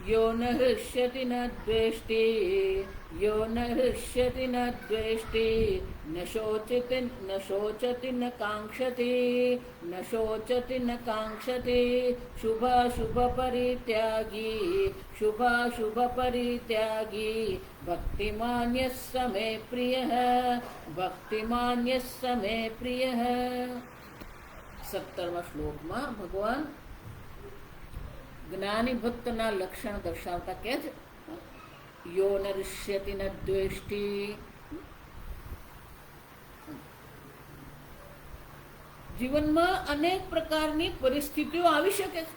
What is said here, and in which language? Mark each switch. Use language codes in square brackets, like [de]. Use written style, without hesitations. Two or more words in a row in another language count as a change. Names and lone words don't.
[sa] यो न हृष्यति न द्वेष्टि, यो न हृष्यति न द्वेष्टि, न शोचति न काङ्क्षति, न शोचति न काङ्क्षति, शुभाशुभ परित्यागी, शुभाशुभ परित्यागी, भक्तिमान् यः स मे प्रियः, भक्तिमान् यः स मे प्रियः. [gu] 17મા શ્લોકમાં ભગવાન જ્ઞાની ભક્તના લક્ષણ દર્શાવતા કહે છે, [sa] યો ન રિષ્યતિ ન દ્વેષ્ટિ. [gu] જીવનમાં અનેક પ્રકારની પરિસ્થિતિઓ આવી શકે છે.